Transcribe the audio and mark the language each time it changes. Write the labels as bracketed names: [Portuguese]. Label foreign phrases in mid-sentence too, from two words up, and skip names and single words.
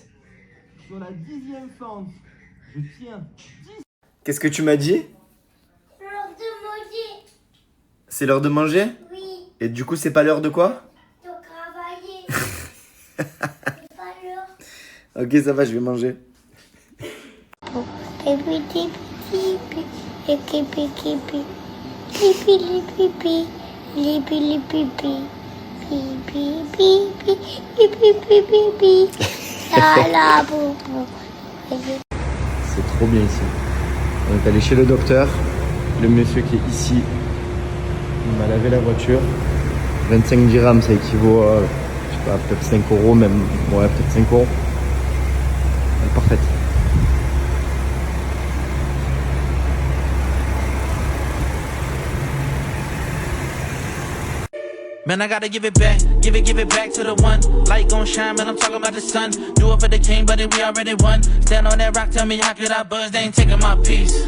[French] Sur la 10e fente, je tiens 10. Qu'est-ce que tu m'as dit? L'heure de manger. C'est l'heure de manger? Oui. Et du coup, c'est pas l'heure de quoi? De travailler. C'est pas l'heure. Ok, ça va, je vais manger. Pipi, pipi, pipi. Et pipi, pipi. Pipi, pipi. Pipi, pipi. Pipi, pipi. Pipi, pipi, pipi. La la boubou. C'est trop bien ici. On est allé chez le docteur. Le monsieur qui est ici, il m'a lavé la voiture. 25 dirhams, ça équivaut à, je sais pas, peut-être 5 euros même. Ouais, peut-être 5 euros. Elle est parfaite. [English] Man, I gotta give it back to the one. Light gon' shine, man, I'm talking about the sun. Do it for the king, but we already won. Stand on that rock, tell me how could I buzz? They ain't taking my peace.